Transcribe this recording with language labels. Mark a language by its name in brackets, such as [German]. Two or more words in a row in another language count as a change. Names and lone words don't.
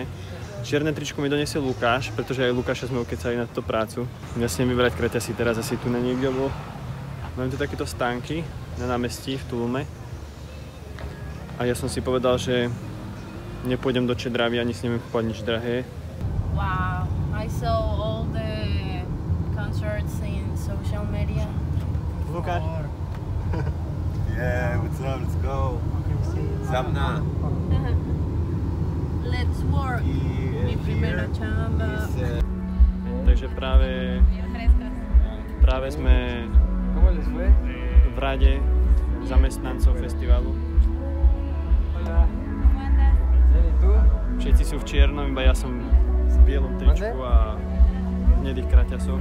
[Slovak] Čierne tričko mi donesie Lukáš, pretože aj Lukáša sme ukecali na túto prácu. Ja si idem vybrať kraťasy teraz asi tu na niekde, lebo mám tu takéto stánky na námestí v Tulume. A ja som si povedal, že nepôjdem do Čedravy ani si neviem kúpať nič drahé. [English] Wow, I saw all the concerts in social media. Lukáš? Yeah, what's up? Let's go. Zamna. Let's work. [Spanish] Mi primera chamba. [Slovak] Takže práve sme v rade zamestnancov festivalu. Všetci sú v čiernom, iba ja som v bielom tričku a hnedých kraťasoch.